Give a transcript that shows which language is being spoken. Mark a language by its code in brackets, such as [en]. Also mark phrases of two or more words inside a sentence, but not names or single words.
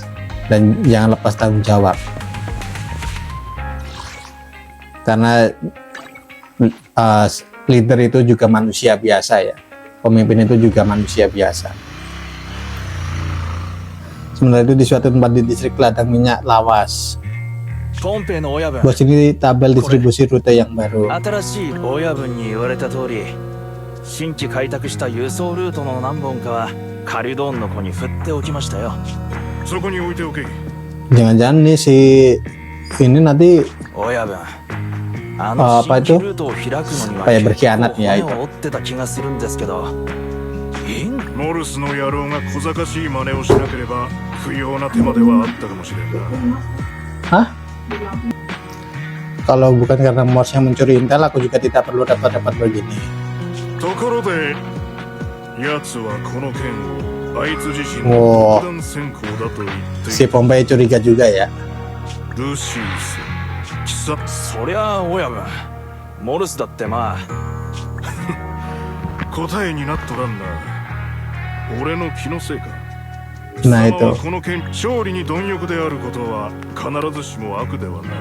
[id] Dan jangan lepas tanggung jawab. Karena leader itu juga manusia biasa ya. Pemimpin itu juga manusia biasa. Sementara itu di suatu tempat di distrik ladang minyak lawas. Bos ini tabel distribusi rute yang baru. [ja] 新しい親分に言われた通り、新規開拓した輸送ルートの何本かはカリュドーンの子に振っておきましたよ。そこに置いておけ。 [id] Jangan-jangan nih si ini nanti [ja] 親分、あの新規ルートを開くのには [id] kayak berkhianat ya [ja] 骨 [id] itu. [ja] を折ってた気がするんですけど。モルスの野郎が小賢しい真似をしなければ不要な手間ではあったかもしれんな。 Hah? [id] Kalau bukan karena Morse yang mencuri intel, aku juga tidak perlu dapat begini. [ja] ところで、奴はこの件をあいつ自身おーの独断専行だと言ってい [id] Si [ja] る。 [id] Pompei curiga juga ya. [ja] ルシウス、貴様、そりゃあ親分、モルスだってまあ。答えになっとらんな。俺の気のせいか。 [id] Nah [ja] 貴様は [id] itu. [ja] この件、勝利に貪欲であることは必ずしも悪ではない。